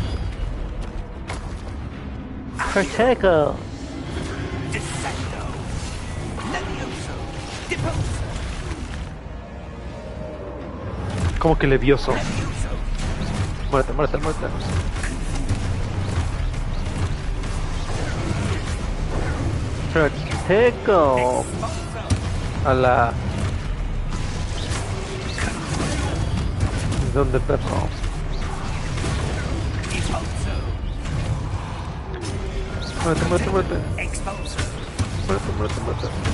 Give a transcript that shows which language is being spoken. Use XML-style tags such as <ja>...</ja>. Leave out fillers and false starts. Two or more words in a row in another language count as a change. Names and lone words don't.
<es>Protego. Descendo! Levioso! Deposo! ¿Cómo que levioso? Levioso! Muérete, muérete, muérete. Protego. A la... ¿Dónde perro? Deposo! Muérete, muérete, muérete. Exposo! Muérete, muérete, muérete.</es>